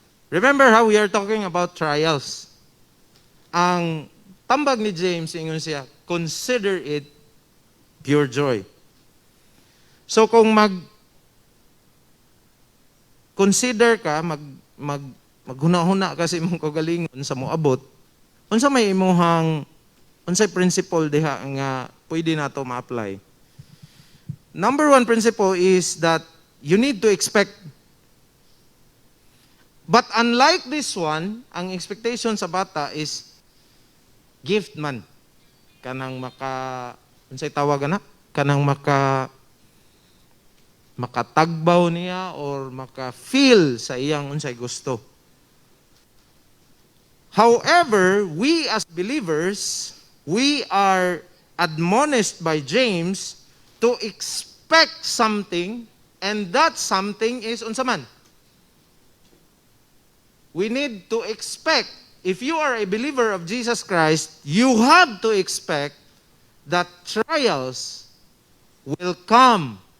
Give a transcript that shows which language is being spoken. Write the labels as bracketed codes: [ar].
[en] Remember how we are talking about trials. [ceb] ang tambag ni James, ingon siya, [en] consider it pure joy. [ceb] So kung consider ka, maghuna-huna kasi mong kagalingon sa moabot, unsa may imuhang, unsay principle diha nga pwede nato ma-apply. [en] Number one principle is that you need to expect. But unlike this one, [ceb] ang expectation sa bata is gift man. Kanang unsay tawag na? Kanang makatagbaw niya or maka-feel sa iyang unsay gusto. [en] However, we as believers, we are admonished by James to expect something, and that something is [ceb] unsa man? [en] We need to expect. If you are a believer of Jesus Christ, you have to expect that trials will come.